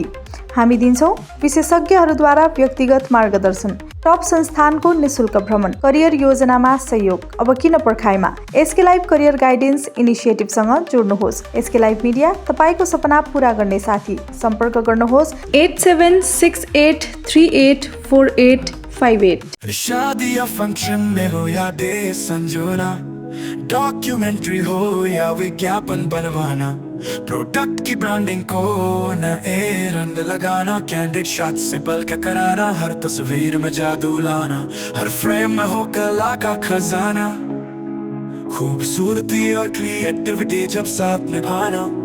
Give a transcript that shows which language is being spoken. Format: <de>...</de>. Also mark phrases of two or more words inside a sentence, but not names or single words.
<ne>हामी दिन्छौँ विशेषज्ञहरूद्वारा व्यक्तिगत मार्गदर्शन, टप संस्थानको निशुल्क भ्रमण, करियर योजनामा सहयोग। अब किन पर्खाइमा? एसके लाइभ करियर गाइडेन्स इनिसिएटिभसँग जोड्नुहोस्। एसके लाइभ मिडिया, तपाईको सपना पूरा गर्ने साथी। सम्पर्क गर्नुहोस् 8768384858।</ne> <hi>शादी या फंक्शन में हो या डे संजोना, डॉक्यूमेंट्री हो या विज्ञापन बनवाना, प्रोडक्ट की ब्रांडिंग को न रंग लगाना,</hi> <en>candid shot</en> <hi>से बल्क कराना, हर तस्वीर में जादू लाना, हर फ्रेम में हो कला का खजाना, खूबसूरती और क्रिएटिविटी जब साथ निभाना।</hi>